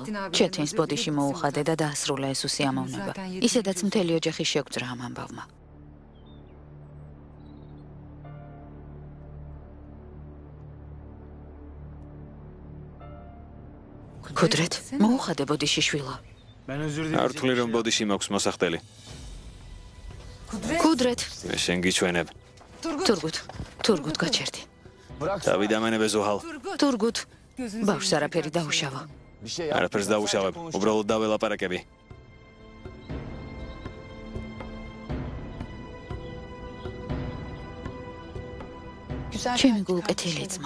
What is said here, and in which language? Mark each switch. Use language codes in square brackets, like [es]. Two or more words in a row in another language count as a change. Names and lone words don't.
[ka] ჩეთინს ბოდიში მოუხადე და დაასრულა ეს უსიამოვნება. ისედაც მთელი ოჯახი შეგვძრა ამ ამბავმა. კუდრეთ, მოუხადე ბოდიში შვილო. [tr] Ben özür dilerim. [ka] არ ვთვლი რომ ბოდიში მაქვს მოსახდელი. კუდრეთ, მე შენ გიჩვენებ. თურგუთ გაჩერდი. თავი დამანებე ზოჰალ. თურგუთ, ბავშვს არაფერი დაუშავა. არაფერს დაუშავებ. უბრალოდ დაველაპარაკები. ჩემი გულკეთილი ძმა.